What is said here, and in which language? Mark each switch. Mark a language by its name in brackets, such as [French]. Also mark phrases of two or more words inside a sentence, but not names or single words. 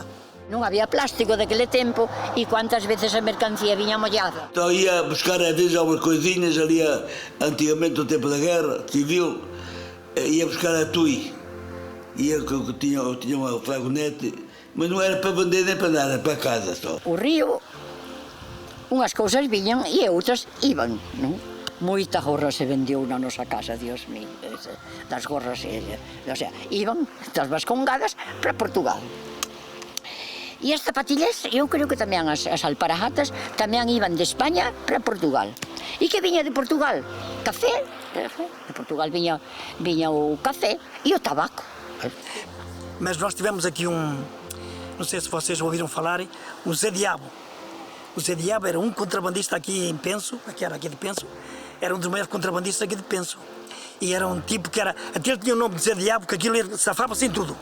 [Galician] Non había plástico daquele tempo e quantas veces a mercancía viña mollada. [Portuguese] Então ia buscar às vezes algumas coisinhas ali, antigamente no tempo da guerra civil, ia buscar a tui. Eu tinha uma fragonete, mas não era para vender nem para nada, era para casa só. [Galician] O río, unhas cousas viñan e outras iban, non? Moita gorra se vendeu na nosa casa, [Spanish] Dios mío, [Galician] das gorras, [Spanish] o sea, [Galician] iban das vascongadas para Portugal. E as zapatillas, eu creo que tamén as alparagatas tamén iban de España para Portugal. E que viña de Portugal? Café. De Portugal viña o café e o tabaco. [Portuguese] Mas nós tivemos aqui não sei se vocês ouviram falar, o Zé Diabo. O Zé Diabo era um contrabandista aqui em Penso, era aqui de Penso, era um dos maiores contrabandistas aqui de Penso. E era um tipo que era, até ele tinha o nome de Zé Diabo, porque aquilo safava-se em tudo.